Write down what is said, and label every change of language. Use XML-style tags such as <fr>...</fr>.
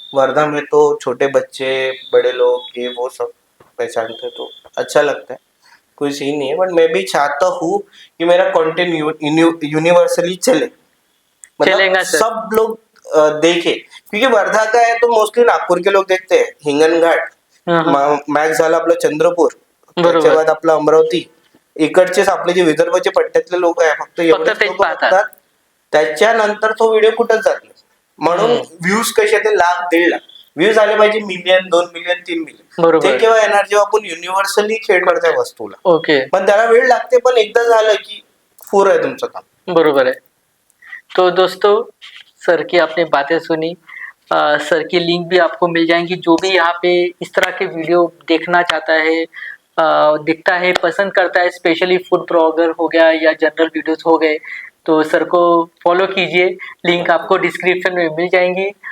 <hi>वर्धा में तो छोटे बच्चे, बड़े लोग, ये वो सब पहचानते हैं, तो अच्छा लगता है, कोई सीन नहीं है। बट मैं भी चाहता हूँ कि मेरा कंटेंट यूनिवर्सली चले, मतलब चलेगा सर सब लोग देखे। क्योंकि वर्धा का है तो मोस्टली नागपुर के लोग देखते हैं, हिंगनघाट, हाँ हाँ</hi> <mr>मॅक्स झालं आपलं चंद्रपूर, त्याच्या बाद आपलं अमरावती, इकडचेच आपले जे विदर्भचे पट्ट्यातले लोक आहे फक्त एवढेच तेच लोक पाहतात. बघतात. त्याच्यानंतर तो व्हिडिओ कुठंच जात नाही. म्हणून व्ह्यूज कसे ते 1,00,000-1,50,000 व्ह्यूज आले पाहिजे, 1,000,000, 2,000,000, 3,000,000. बरोबर. ते केव्हा येणार जेव्हा आपण युनिव्हर्सली खेळ करतोय वस्तूला.</mr> <en>okay,</en> <mr>पण त्याला वेळ लागते, पण एकदा झालं की पूर आहे तुमचं काम.</mr> <hi>बरोबर है। तो दोस्तों, सर की आपने बातें सुनी, सर की लिंक भी आपको मिल जाएंगी। जो भी यहाँ पे इस तरह के वीडियो देखना चाहता है, दिखता है, पसंद करता है, स्पेशली फूड ब्लॉगर हो गया या जनरल वीडियोस हो गए, तो सर को फॉलो कीजिए, लिंक आपको डिस्क्रिप्शन में मिल जाएंगी।</hi>